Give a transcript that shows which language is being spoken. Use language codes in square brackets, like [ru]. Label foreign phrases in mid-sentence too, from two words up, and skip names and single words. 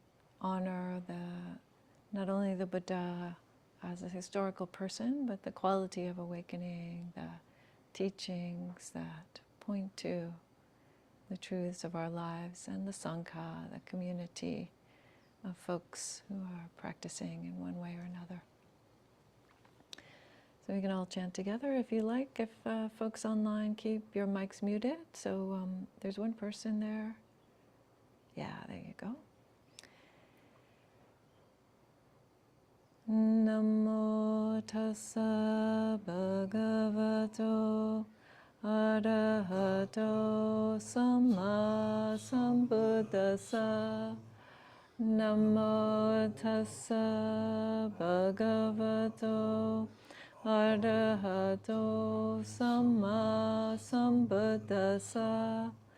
[en] honor not only the Buddha as a historical person, but the quality of awakening, the teachings that point to the truths of our lives, and the Sangha, the community of folks who are practicing in one way or another. So we can all chant together if you like. If folks online, keep your mics muted. So there's one person there. Yeah, there you go. [pi] Namo tassa bhagavato arahato samma sambuddhassa. Namo tassa bhagavato arahato samma sambuddhassa.